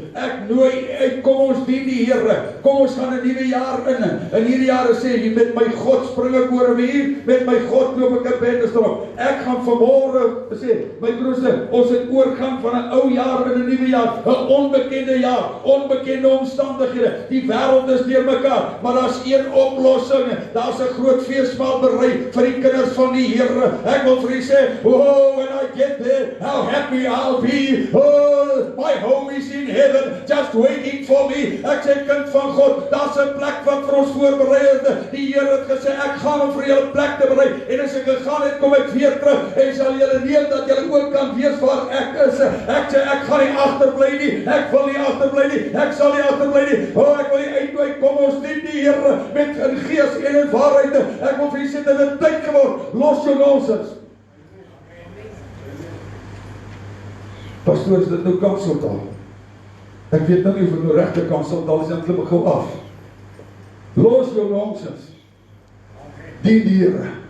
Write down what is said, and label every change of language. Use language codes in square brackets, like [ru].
[af] Ek nooi uit, kom ons dien die Here, kom ons gaan 'n nuwe jaar in hierdie jare sê, jy met my God spring ek oor 'n muur, met my God loop ek 'n bendestrop. Ek gaan vanmôre sê, my broers, ons het oorgang van 'n ou jaar in 'n nuwe jaar, 'n onbekende jaar, onbekende omstandighede, die wêreld is deurmekaar, maar daar's een oplossing, daar's 'n groot feesmaal berei vir die kinders van die Here. Ek wil vir u sê, [en] oh, when I get there, how happy I'll be. Oh, my home is in heaven, just waiting for me. [af] Ek sê, kind van God, daar's 'n plek wat vir ons voorberei is. Die Here het gesê, ek gaan om vir julle 'n plek te berei. En as ek gegaan het, kom ek weer terug en sal julle neem dat julle ook kan weet waar ek is. Ek sê, ek gaan nie agterbly nie. Ek wil nie agterbly nie. Ek sal nie agterbly nie. Oh, ek wil nie uitnooi, kom ons dien die Here met in gees en in waarheid. Ek wil vir julle sê, dit het tyd geword. Los jou nonsens. Pastoor, is dit nou kanseltaal? Ek weet nou nie of dit nou regte kanseltaal is, dan klim ek gou af. Los jou nonsens. Dien die Here.